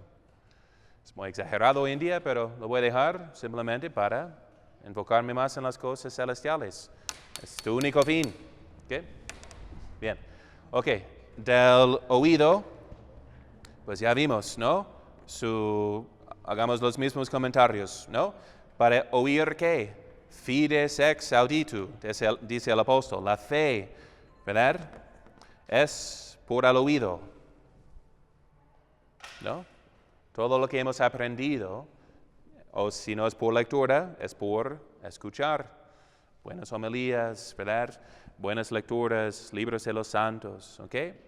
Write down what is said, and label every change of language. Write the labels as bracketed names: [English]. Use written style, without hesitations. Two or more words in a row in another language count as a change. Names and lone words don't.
[Spanish] Es muy exagerado hoy en día, pero lo voy a dejar simplemente para enfocarme más en las cosas celestiales. Es tu único fin. ¿Okay? Bien. Ok, del oído, pues ya vimos, ¿no? Hagamos los mismos comentarios, ¿no? Para oír, ¿qué? [Latin] Fides ex auditu, [Spanish] dice el apóstol. La fe, ¿verdad? Es por el oído, ¿no? Todo lo que hemos aprendido, o si no es por lectura, es por escuchar. Buenas homilías, ¿verdad? Buenas lecturas, libros de los santos, ¿ok?